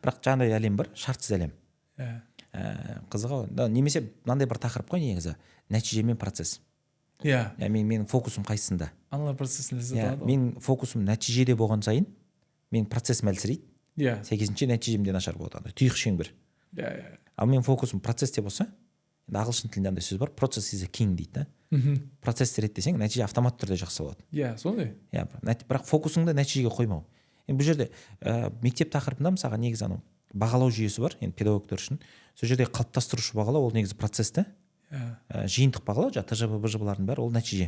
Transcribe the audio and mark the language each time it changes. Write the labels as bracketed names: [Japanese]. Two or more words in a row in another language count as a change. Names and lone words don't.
[Kazakh] Бірақ жаңағыдай әлем бар, шартсыз әлем. Қызығы, немесе мынандай бір тақырып қой негізі, нәтиже мен процесс. Менің фокусым қайсысында? Аналар процесін ләззат алады. Менің фокусым нәтижеде болған сайын, мен процессім әлсірейді. Сәйкесінше нәтижемде нашар болады. Тұйық шеңбер. Ал мен фокусым процессте болса, ағылшын тілінде андай сөз бар, [English] process is a king дейді. [Kazakh] Процессті реттесең, нәтиже автомат түрде жақсы болады. Сондай. Бірақ фокусыңды нәтижеге қоймау. Бұл жерде мектеп тақырыбында мысалға негізі анау бағалау жүйесі бар, енді педагогтар үшін. Сол жерде қалыптастырушы бағалау, ол негізі процессті. Жиынтық бағалау, ТЖБ, БЖБ-лардың бәрі ол нәтиже.